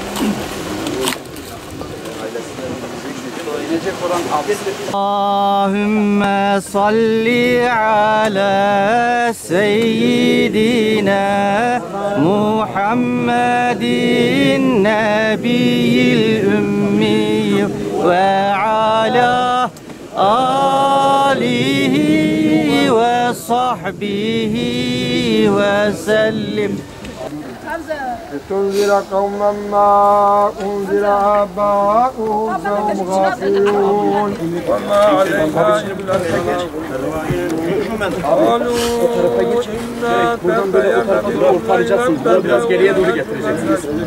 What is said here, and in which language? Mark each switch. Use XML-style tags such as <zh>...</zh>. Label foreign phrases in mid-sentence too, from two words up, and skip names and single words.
<ar>اللهم صل على سيدنا محمد النبي الأمي وعلى آله وصحبه وسلم. لتنذر قوما ما أنذر آباؤهم فهم غافلون وما علينا إلا البلاغ قالوا إنا تبينا</ar> <tr>Biraz geriye doğru getireceksiniz.</tr>